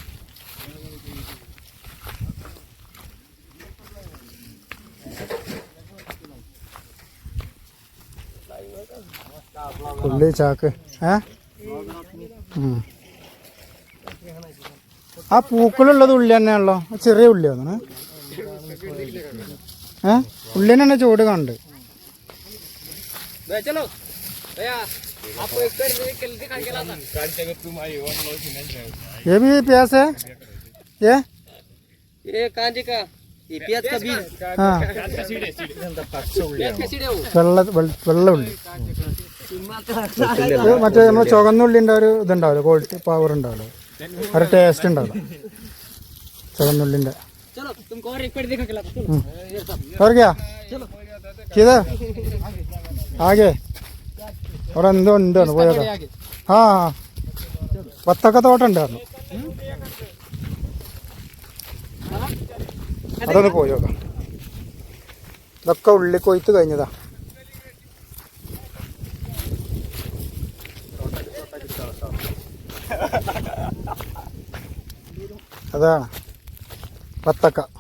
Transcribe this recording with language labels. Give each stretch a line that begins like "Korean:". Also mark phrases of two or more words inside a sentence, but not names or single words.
Malayalam: ഉള്ളി ചാക്ക് ആ പൂക്കളുള്ളത് ഉള്ളി തന്നെയാണല്ലോ. ചെറിയ ഉള്ളിയാണ്. ഉള്ളി തന്നെയാണ് ചൂട് കണ്ട്.
Hindi: ये भी प्याज है ये कांजी का ये प्याज का बीज
Malayalam: हाँ വെള്ള ഉള്ളി. മറ്റേ നമ്മൾ ചുവന്നുള്ളിൻ്റെ ഒരു ഇതുണ്ടാവില്ല,
English: quality power
Malayalam: ഉണ്ടാവില്ല, ഒരു ടേസ്റ്റ് ഉണ്ടാവില്ല ചുവന്നുള്ളിൻ്റെ.
Hindi: और क्या किधर आगे
Malayalam: അവിടെ എന്തോ ഉണ്ടായിരുന്നു പോയത്. ആ വത്തക്ക തോട്ടം ഉണ്ടായിരുന്നു, അതൊന്ന് പോയി നോക്കാം. ഇതൊക്കെ ഉള്ളി കൊയ്ത്ത് കഴിഞ്ഞതാ. അതാണ് വത്തക്ക.